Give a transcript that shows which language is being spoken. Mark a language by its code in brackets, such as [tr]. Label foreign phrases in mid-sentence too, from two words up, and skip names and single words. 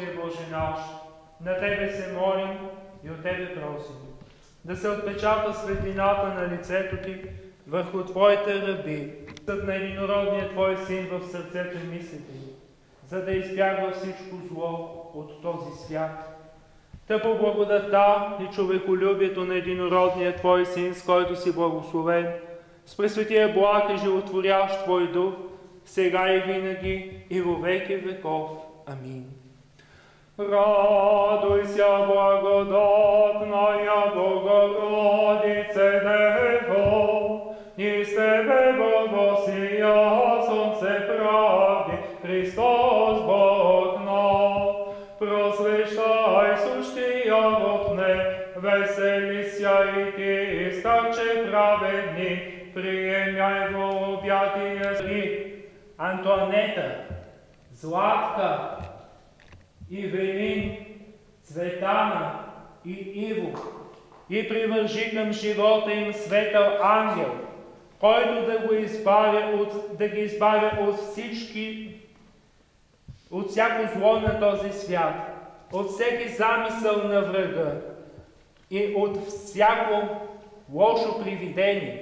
[bg] Боже наш, на Тебе се молим и от Тебе просим. Да се отпечата светлината на лицето Ти върху Твоите раби, на единородния Твой Син в сърцето и мислите ни, за да избягва всичко зло от този свят. Та по благодата и човеколюбието на единородния Твой Син, с който си благословен, с пресветия благ и животворящ Твой Дух, сега и винаги и [cu] во веки веков. [bg] Амин. [cu] Радуйся, благодатная Богородице Дево, и с Тебе благосия Солнце правди, Христос Бог наш. Просвещай сущия в не, веселися и Ти, старче праведни, приемяй во обятия зри. [bg] Антонета, Златка, Ивелин, Цветана и Иво, и привържи към живота им светъл ангел, който да ги избавя от всяко зло на този свят, от всеки замисъл на врага и от всяко лошо привидение.